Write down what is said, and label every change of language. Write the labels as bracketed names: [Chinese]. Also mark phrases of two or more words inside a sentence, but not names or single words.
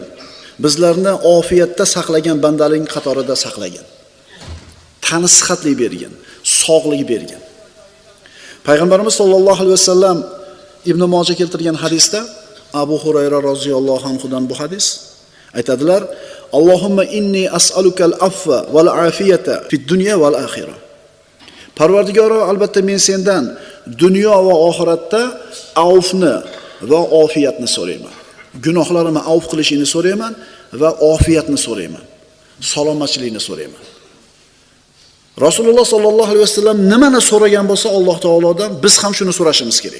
[Uzbek] Bizlarni ofiyatda saqlagan bandalaring qatorida saqlagan. Tani sihatli bergin, sog'lik bergin. Payg'ambarimiz [Arabic] صلى الله عليه وسلم [Uzbek] Ibn Moja keltirgan hadisda Abu Hurayra [Arabic] رضي الله عنه [Uzbek] bu hadis aytadilar: [Arabic] اللهم إني أسألك العفو والعافية في الدنيا والآخرة. [Uzbek] Parvardigoro, albatta men sendan dunyo va oxiratda afvni va ofiyatni so'rayman. Gunohlarimni afv qilishingni so'rayman va ofiyatni so'rayman. Salomatchilikni so'rayman. Rasululloh [Arabic] صلى الله عليه وسلم [Uzbek] nimani so'ragan bo'lsa Alloh taolodan biz ham shuni so'rashimiz kerak.